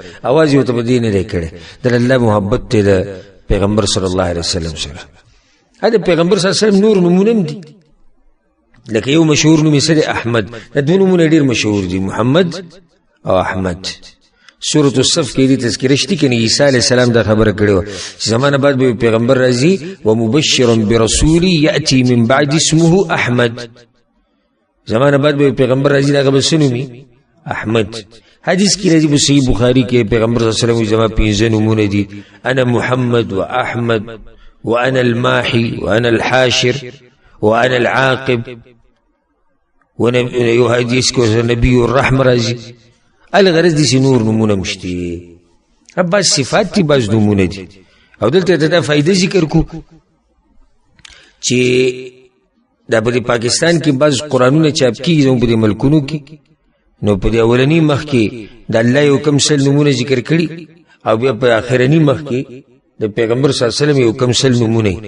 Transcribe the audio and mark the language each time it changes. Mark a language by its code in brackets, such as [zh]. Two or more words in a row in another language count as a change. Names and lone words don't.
[ps] اواز یې ورته په دې نه دی کړی. د الله محبت دی د پیغمبر [ar] صلی الله علیه وسلم [ps] سره. دا پیغمبر [ar] صلی الله علیه وسلم [ps] نور نومونه هم دي، لکه یو مشهور نوم یې څه دی احمد. دا دوه نومونه ډېر مشهور دي، محمد او احمد. سورة الصف کې دې تذکره شته کنه عیسی [ar] علیه السلام [ps] دا خبره کړې وه چې زمانه بعد به پیغمبر راځي [ar] ومبشرا برسول یأتی من بعد اسمه احمد. [ps] زمانه بعد به پیغمبر راځي دا به څه نومي؟ احمد. حدیث کې راځي په صحیح بخاری کې پیغمبر [ar] صلی الله علیه وسلم [ps] زما 15 نومونه دي، [ar] انا محمد واحمد وانا الماحي وانا الحاشر وانا العاقب. [ps] یو حدیث کې [ar] نبی الرحمه [ps] راځي. الغرض دي چې نور نمونه مشته، بعض صفات دي بعض نمونه دي. او دلته دا فائدہ ذکر کو چې دا په پاکستان کې بعض قرآنونه چاپ کیږي زموږ په ملکونو کې، نو په اولنی مخ کې د الله یو کم سل نمونه ذکر کړي او بیا په اخرنی مخ کې د پیغمبر [ar] صلی الله علیه وسلم [ps] یو کم سل نمونه.